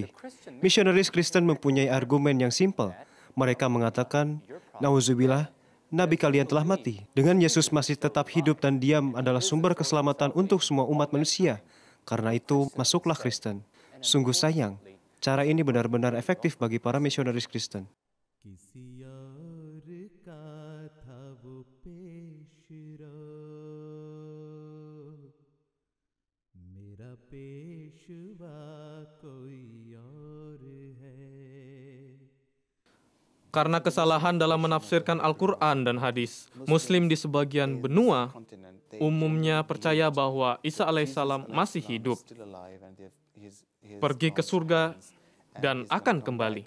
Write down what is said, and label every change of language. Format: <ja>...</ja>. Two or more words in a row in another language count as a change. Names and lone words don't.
<id>Misionaris Kristen mempunyai argumen yang simpel. Mereka mengatakan, "Nauzubillah, Nabi kalian telah mati. Dengan Yesus masih tetap hidup dan diam adalah sumber keselamatan untuk semua umat manusia. Karena itu, masuklah Kristen." Sungguh sayang, cara ini benar-benar efektif bagi para misionaris Kristen.</id> <ur>کسی اور کا تھا وہ پیشرو، میرا پیشوا کوئی اور ہے.</ur> <id>Karena kesalahan dalam menafsirkan Al-Quran dan hadis, Muslim di sebagian benua umumnya percaya bahwa Isa alaihissalam masih hidup, pergi ke surga, dan akan kembali.</id>